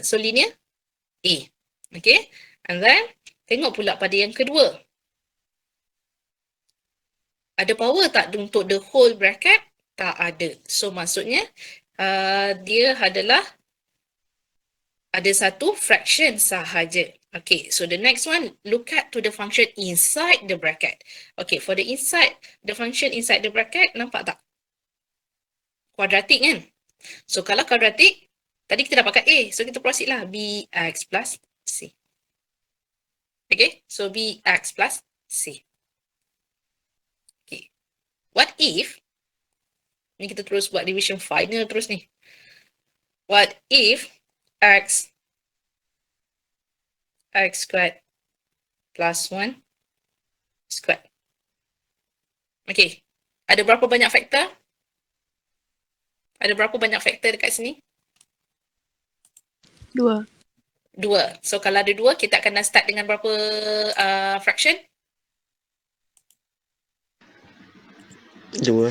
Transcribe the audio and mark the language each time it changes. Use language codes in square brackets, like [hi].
[en] So linear A. Okay. And then, [ms] tengok pula pada yang kedua. Ada power tak untuk [en] the whole bracket? [ms] Tak ada. So maksudnya dia adalah ada satu fraction sahaja. [en] Okay, so the next one, look at to the function inside the bracket. Okay, for the function inside the bracket, [ms] nampak tak? [en] Quadratic kan? [ms] So kalau quadratic, tadi kita dah pakai A. So kita proceed lah. [en] Bx plus C. Okay, so Bx plus C. Okay. What if, [ms] ni kita terus buat division final terus ni. [en] What if x squared plus 1 squared. [ms] Okay. Ada berapa banyak faktor? Ada berapa banyak faktor dekat sini? 2. 2. So kalau ada 2, kita akan start dengan berapa fraction? 2.